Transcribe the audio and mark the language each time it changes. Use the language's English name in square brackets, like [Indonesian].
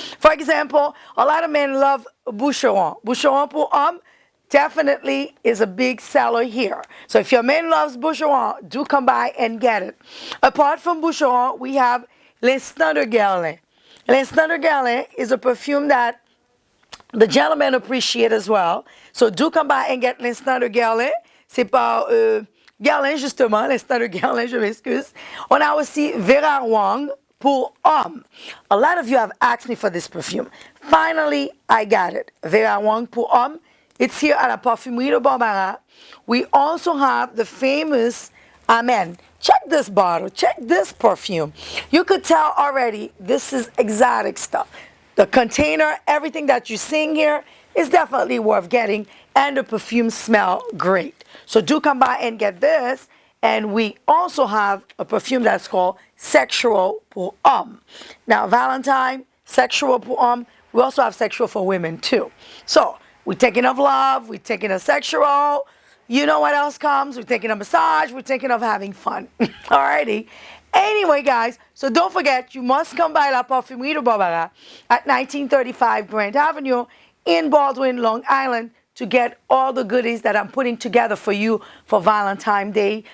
[English] For example, a lot of men love Boucheron. Boucheron pour homme definitely is a big seller here. So if your man loves Boucheron, do come by and get it. Apart from Boucheron, we have L'Instant de Guerlain. L'Instant de Guerlain is a perfume that the gentlemen appreciate as well. So do come by and get l'Instant de Guerlain. [French] C'est par Guerlain, justement, l'Instant de Guerlain, je m'excuse. On a aussi Vera Wang pour homme. [English] A lot of you have asked me for this perfume. Finally, I got it. Vera Wang pour homme. It's here at La Parfumerie de Barbara. We also have the famous Amen. Check this bottle. Check this perfume. You could tell already this is exotic stuff. The container, everything that you're seeing here is definitely worth getting, and the perfumes smell great. So do come by and get this. And we also have a perfume that's called Sexual pour homme. Now, Valentine, Sexual pour homme. We also have sexual for women too. So we're taking of love, we're taking of sexual. You know what else comes? We're taking a massage, we're taking of having fun. Alrighty. Anyway, guys, so don't forget, you must come by La Parfumerie de Barbara at 1935 Grant Avenue in Baldwin, Long Island, to get all the goodies that I'm putting together for you for Valentine's Day.